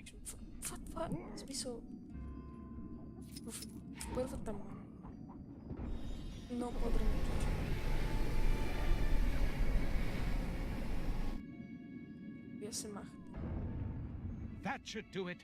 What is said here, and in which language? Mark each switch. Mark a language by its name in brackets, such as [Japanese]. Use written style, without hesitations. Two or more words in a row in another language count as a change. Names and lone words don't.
[Dutch] Wat? Het is niet zo. Perfect dan. [Bulgarian] Много по-драматично. Вие се махате. [English] That should do it.